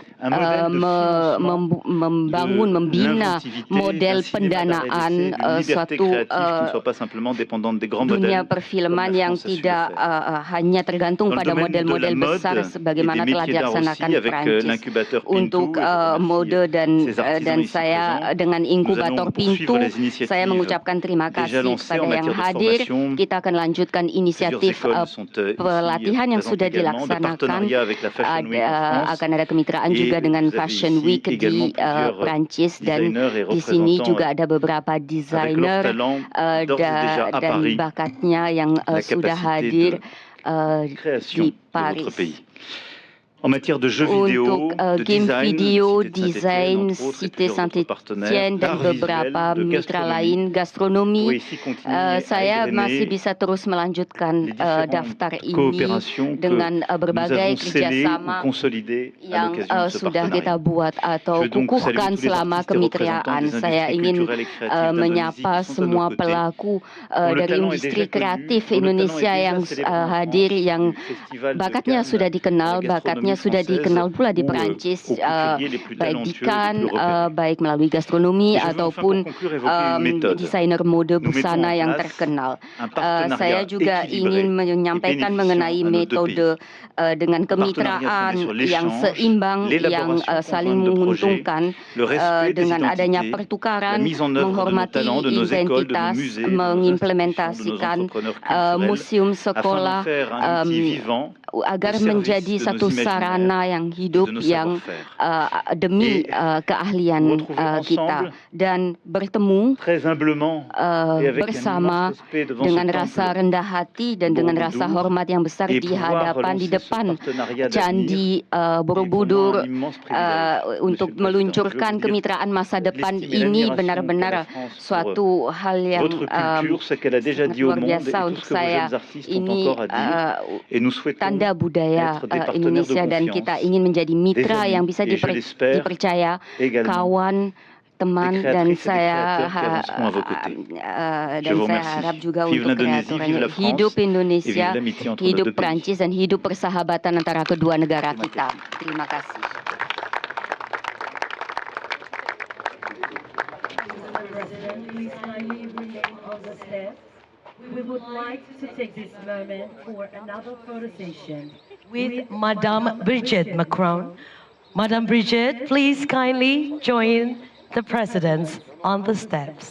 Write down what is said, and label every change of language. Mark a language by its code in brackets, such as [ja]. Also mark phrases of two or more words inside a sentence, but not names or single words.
[id] membina model pendanaan suatu dunia perfilman yang tidak hanya tergantung pada model-model besar sebagaimana telah dilaksanakan Prancis untuk mode, dan saya dengan inkubator pintu saya mengucapkan terima kasih kepada yang hadir. [fr] formation. [id] Kita akan lanjutkan inisiatif [fr] Plusieurs écoles sont [id] pelatihan yang sudah [fr] également, de [id] dilaksanakan. [fr] partenariat avec la Fashion Week en France. [id] Akan ada kemitraan [fr] Et [id] juga dengan [fr] vous avez [id] Fashion [fr] ici [id] Week [fr] également [id] di Prancis, dan [fr] designers et [id] di sini [fr] représentants [id] juga ada beberapa [fr] avec leur [id] desainer [fr] talent d'ores et déjà à [id] dan [fr] Paris, [id] bakatnya yang [fr] la [id] sudah [fr] capacité [id] hadir [fr] de création [id] di [fr] de [id] Paris. [fr] votre pays. En matière de jeux vidéo, [id] Untuk [fr] de [id] game [fr] design, [id] video, [fr] Cité de Saint-Étienne, [id] desain, [fr] entre autres, et [id] Cité [fr] plusieurs autres partenaires, [id] Saint-Étienne dan [fr] d'art visuel, [id] beberapa [fr] de [id] mitra [fr] gastronomie, [id] lain, gastronomi. [fr] pourrait ici continuer à [id] Saya [fr] égrener [id] masih bisa terus melanjutkan [fr] les différentes [id] daftar ini [fr] coopérations que [id] dengan [fr] nous [id] berbagai [fr] avons scellées ou [id] kerjasama [fr] consolidées à [id] yang [fr] l'occasion de ce [id] sudah kita [fr] partenariat. [id] buat atau [fr] Je veux donc saluer [id] kukuhkan [fr] tous les [id] selama [fr] artistes et représentants [id] kemitraan. [fr] des [id] Saya [fr] industries [id] ingin [fr] culturelles et créatives d'Indonésie [id] menyapa [fr] qui sont de [id] semua [fr] nos côtés, [id] pelaku [fr] dont le [id] dari [fr] talent est [id] industri [fr] déjà connu, [id] kreatif [fr] dont le talent est [id] Indonesia [fr] déjà [id] yang [fr] célébré en [id] hadir, [fr] France, [id] yang [fr] du Festival de [id] bakatnya [fr] Cannes, [id] sudah [fr] de [id] dikenal, [fr] la [id] bakatnya [fr] gastronomie [id] sudah [fr] française, [id] dikenal pula di [fr] ou [id] Prancis, [fr] aux couturiers les plus [id] baik di [fr] talentueux, les plus [id] Cannes, [fr] repérés. [id] baik melalui gastronomi [fr] Et je veux enfin, [id] ataupun [fr] pour conclure, évoquer une méthode. [id] desainer mode [fr] Nous mettons [id] busana [fr] en [id] yang [fr] place [id] terkenal. [fr] un partenariat [id] Saya juga [fr] équilibré [id] ingin [fr] et [id] menyampaikan [fr] bénéficiant [id] mengenai [fr] à nos deux [id] metode dengan [fr] Un partenariat [id] kemitraan [fr] fondé sur [id] yang [fr] l'échange, [id] seimbang, yang [fr] l'élaboration [id] saling [fr] conjointe de projets, [id] menguntungkan, [fr] le respect des [id] dengan adanya [fr] identités, la [id] pertukaran, [fr] mise en œuvre de nos [id] menghormati [fr] talents, de nos écoles, de nos [id] identitas, [fr] musées, de nos institutions, de nos [id] mengimplementasikan [fr] entrepreneurs culturels, [id] museum [fr] afin [id] sekolah [fr] d'en faire un outil vivant [id] agar [fr] au service [id] menjadi [fr] de nos [id] satu [fr] imaginaires [id] sarana yang [fr] et [id] hidup [fr] de nos [id] yang [fr] savoir-faire. [id] demi [fr] Et [id] keahlian [fr] nous retrouver [id] kita, [fr] ensemble [id] dan bertemu [fr] très humblement et avec un [id] bersama [fr] immense respect devant [id] dengan [fr] ce [id] rasa [fr] temple [id] rendah hati dan dengan rasa [fr] Borobudur, [id] hormat yang besar [fr] et [id] di [fr] pouvoir [id] hadapan, di [fr] relancer ce [id] depan [fr] partenariat d'avenir [id] Candi [fr] est pour moi [id] Borobudur [fr] un immense privilège, [id] untuk [fr] Monsieur le Président. [id] meluncurkan [fr] Je veux vous dire [id] kemitraan masa depan [fr] l'estime et [id] ini [fr] l'admiration [id] benar-benar [fr] qu'a la France pour [id] suatu hal yang [fr] votre culture, ce qu'elle a déjà dit au [id] luar [fr] monde et [id] biasa [fr] tout [id] untuk [fr] ce que vos [id] saya. [fr] jeunes artistes ont [id] Ini [fr] encore à dire. Et nous souhaitons [id] tanda budaya [fr] être des partenaires de [id] Indonesia, dan [fr] confiance, [id] kita ingin menjadi mitra [fr] des amis, [id] yang bisa [fr] et je l'espère [id] dipercaya, [fr] également [id] kawan, teman, [fr] des [id] dan [fr] créatrices et des [id] saya [fr] créateurs qui avanceront à vos côtés. [id] dan [fr] Je vous [id] saya [fr] remercie. [id] harap juga [fr] Vive [id] untuk [fr] l'Indonésie, vive [id] kreatornya. [fr] la France, [id] Hidup [fr] et vive [id] Indonesia, [fr] l'amitié entre nos [id] hidup [fr] deux pays. [id] Prancis, dan hidup persahabatan antara kedua negara kita. Terima kasih. [en] Please kindly remain on the steps. We would like to take this moment for another photo session with Madame Brigitte Macron. Madame Brigitte, please kindly join the presidents on the steps.